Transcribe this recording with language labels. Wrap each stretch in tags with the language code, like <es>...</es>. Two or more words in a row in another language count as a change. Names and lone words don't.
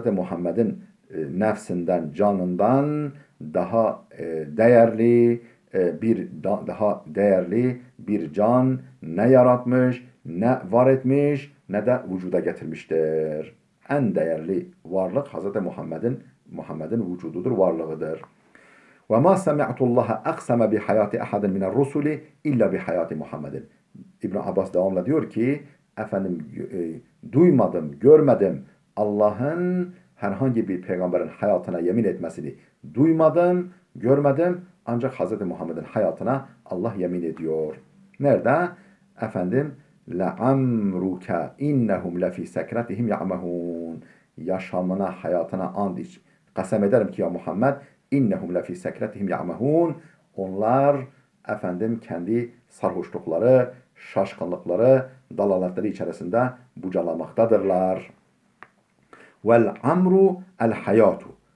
<tr>Muhammed'in nefsinden, canından daha değerli bir can ne yaratmış, ne var etmiş, ne de vücuda getirmiştir. En değerli varlık Hz. Muhammed'in vücududur, varlığıdır.</tr> <ar>وما سمعت الله أقسم بحياة أحد من الرسل إلا بحياة محمد.</ar> <tr>İbn Abbas devamla diyor ki, efendim duymadım, görmedim Allah'ın herhangi bir peygamberin hayatına yemin etmesini duymadım, görmedim. Ancak Hz. Muhammed'in hayatına Allah yemin ediyor. Nerede? Efendim</tr> <ar>لَعَمْرُكَ اِنَّهُمْ لَفِي سَكْرَتِهِمْ يَعْمَهُونَ.</ar> <tr>Yaşamına, hayatına and Kasem ederim ki ya Muhammed</tr> <ar>إنهم لفي سكرتهم يعمهون.</ar> <tr>Onlar efendim kendi sarhoşlukları, şaşkınlıkları, dalaletleri içerisinde bucalamaktadırlar.</tr> <ar>والعمر الحياة.</ar>